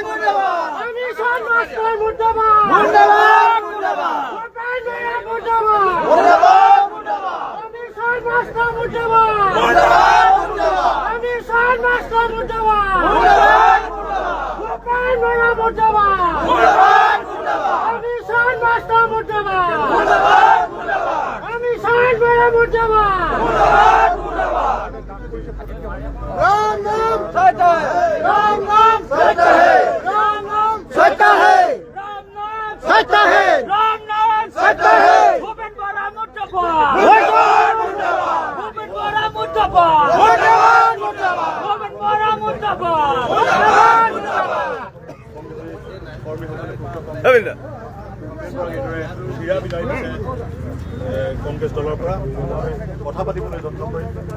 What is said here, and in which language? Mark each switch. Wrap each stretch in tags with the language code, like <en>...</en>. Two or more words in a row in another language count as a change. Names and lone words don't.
<as>অনিশান মাষ্টাৰ মুৰ্দাবাদ ভূপেন বৰা মুৰ্দাবাদ অনিশান মাষ্টাৰ মুৰ্দাবাদ অনিশান মাষ্টাৰ মুৰ্দাবাদ ভূপেন বৰা মুৰ্দাবাদ অনিশান মাষ্টাৰ মুৰ্দাবাদ অনিশান বৰা মুৰ্দাবাদ</as> <hi>राम नाम सत्य है, राम नाम सत्य है, राम नाम सत्य है, राम नाम सत्य है, राम नाम सत्य है।</hi> <as>ভূপেন বৰা মুৰ্দাবাদ ভূপেন বৰা মুৰ্দাবাদ ভূপেন বৰা মুৰ্দাবাদ কংগ্ৰেছ দলৰ পৰা কথা পাতিবলৈ যত্ন কৰিম</as>